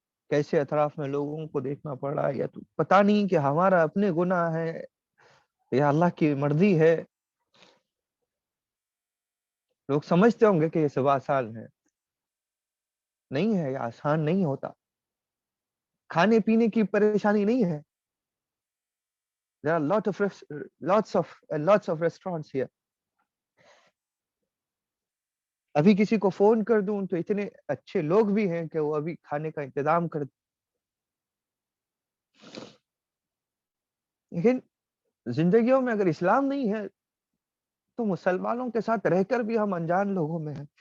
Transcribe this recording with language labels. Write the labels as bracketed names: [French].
[Urdu] کیسے اطراف میں لوگوں کو دیکھنا پڑ رہا ہے، یا تو پتہ نہیں کہ ہمارا اپنے گناہ ہے یا اللہ کی مرضی ہے. لوگ سمجھتے ہوں گے کہ یہ سب آسان ہے. نہیں ہے، یہ آسان نہیں ہوتا. کھانے پینے کی پریشانی نہیں ہے. [English] There are lots of restaurants here. [Urdu] ابھی کسی کو فون کر دوں تو اتنے اچھے لوگ بھی ہیں کہ وہ ابھی کھانے کا انتظام کر دیں. لیکن زندگیوں میں اگر اسلام نہیں ہے تو مسلمانوں کے ساتھ رہ کر بھی ہم انجان لوگوں میں ہیں.